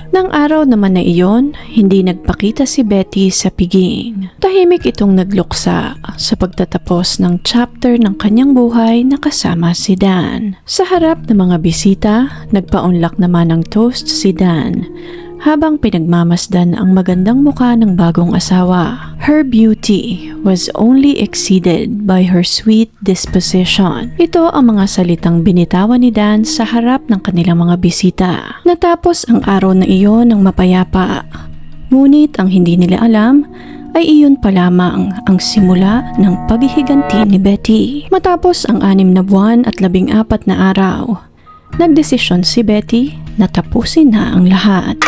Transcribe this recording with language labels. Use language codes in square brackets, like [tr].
[tl] Nang araw naman na iyon, hindi nagpakita si Betty sa piging. Tahimik itong nagluksa sa pagtatapos ng chapter ng kanyang buhay na kasama si Dan. Sa harap ng mga bisita, nagpaunlak naman ng toast si Dan habang pinagmamasdan ang magandang muka ng bagong asawa. [en] Her beauty was only exceeded by her sweet disposition. [tl] Ito ang mga salitang binitawan ni Dan sa harap ng kanilang mga bisita. Natapos ang araw na iyon ng mapayapa. Ngunit ang hindi nila alam ay iyon pa lamang ang simula ng paghihiganti ni Betty. Matapos ang 6 na buwan at 14 na araw, nagdesisyon si Betty na tapusin na ang lahat.